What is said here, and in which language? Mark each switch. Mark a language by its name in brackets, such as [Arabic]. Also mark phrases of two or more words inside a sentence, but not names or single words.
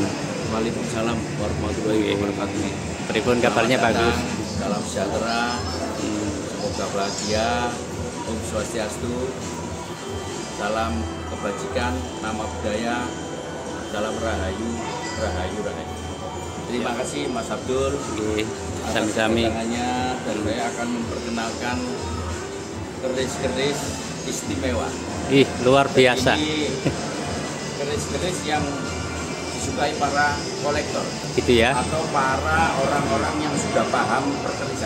[Arabic] وعليكم السلام ورحمة الله وبركاته. [Indonesian] Pripun kabarnya Pak Agus? Salam sejahtera, semoga bahagia, Om Swastiastu, salam kebajikan, nama budaya, salam rahayu, rahayu, rahayu. Terima kasih Mas Abdul. Sami-sami. Dan saya akan memperkenalkan keris-keris istimewa. Ih, luar biasa. Ini keris-keris yang disukai para kolektor, Gitu ya. atau para orang-orang yang sudah paham perkerisan.